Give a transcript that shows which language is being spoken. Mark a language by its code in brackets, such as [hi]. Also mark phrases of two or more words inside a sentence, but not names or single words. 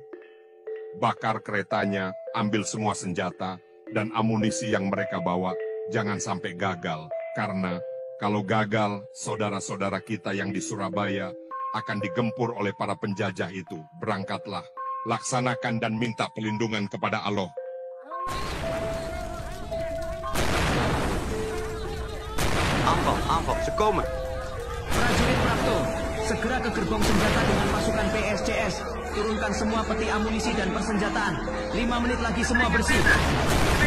[id] Bakar keretanya, ambil semua senjata, dan amunisi yang mereka bawa. Jangan sampai gagal, karena kalau gagal, saudara-saudara kita yang di Surabaya akan digempur oleh para penjajah itu. Berangkatlah, laksanakan dan minta perlindungan kepada Allah. [nl] Aanval, ze komen. [id] Prajurit Prapto, segera ke gerbong senjata dengan pasukan PSCS. Turunkan semua peti amunisi dan persenjataan. 5 menit lagi semua bersih.